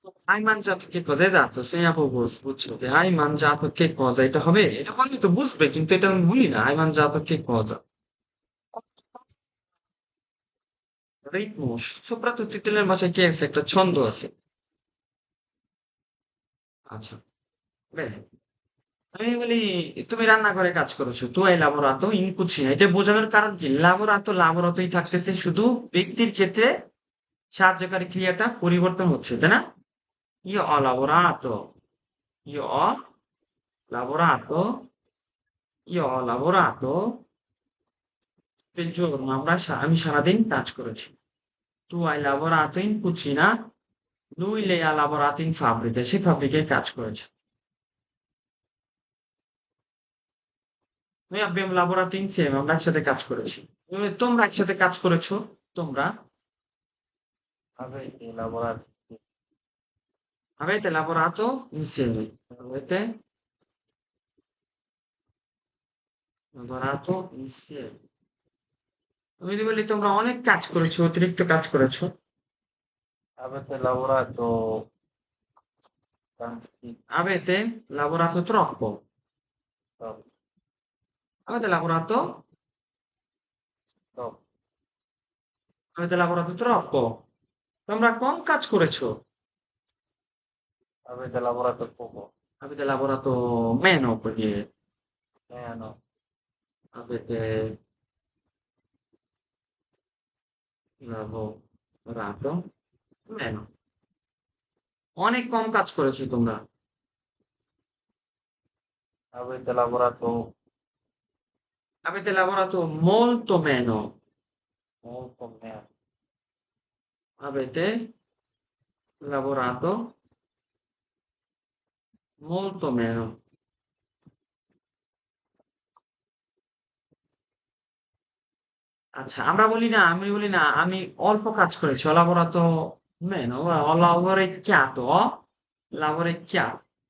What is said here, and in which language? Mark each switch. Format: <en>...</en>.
<it>hai mangiato che cosa, esatto, segna proprio</it> <bn>বুঝছো যে</bn> <it>hai mangiato che cosa,</it> <bn>এটা হবে। এটা বললে তো বুঝবে, কিন্তু এটা আমি বলি না</bn> <it>hai mangiato che cosa।</it> <bn>Ritam, soprattutto Italian ভাষায় কি আছে? একটা ছন্দ আছে। আচ্ছা, bene। আমি বলি তুমি রান্নাঘরে কাজ করেছো,</bn> <it>tu hai lavorato in cucina।</it> <bn>এটা বোঝানোর কারণ কি? লাবোরাতো লাবোরাতোই থাকতেছে, শুধু ব্যক্তির ক্ষেত্রে সাহায্যকারী ক্রিয়াটা পরিবর্তন হচ্ছে, তাই না?</bn> <it>io ho lavorato, io ho lavorato, io ho lavorato del giorno,</it> <bn>আমি সারাদিন কাজ করেছি।</bn> <it>tu hai lavorato in cucina, lui lei ha lavorato in fabbrica,</it> <bn>সে ফ্যাব্রিকায় কাজ করেছে।</bn> <it>noi abbiamo lavorato insieme,</it> <bn>আমরা একসাথে কাজ করেছি। তোমরা একসাথে কাজ করেছো, তোমরা</bn> <it>Avete lavorato? avete lavorato insieme, avete lavorato insieme</it> <bn>আমি যদি বলি তোমরা অনেক কাজ করেছো অতিরিক্ত কাজ করেছো</bn> <it>Avete lavorato tanti, avete lavorato troppo troppo, avete lavorato troppo. avete lavorato troppo</it> <bn>তোমরা কম কাজ করেছো</bn> <it>Avete lavorato poco. avete lavorato meno puoi dire No. avete lavorato meno</it> <bn>অনেক কম কাজ করেছো তোমরা</bn> <it>Avete lavorato avete lavorato molto meno molto meno. avete lavorato molto meno</it> <bn>আচ্ছা আমি বলি না আমি অল্প কাজ করেছি</bn> <it>ho lavorato meno ho lavorecchiato ho lavorecchiato</it>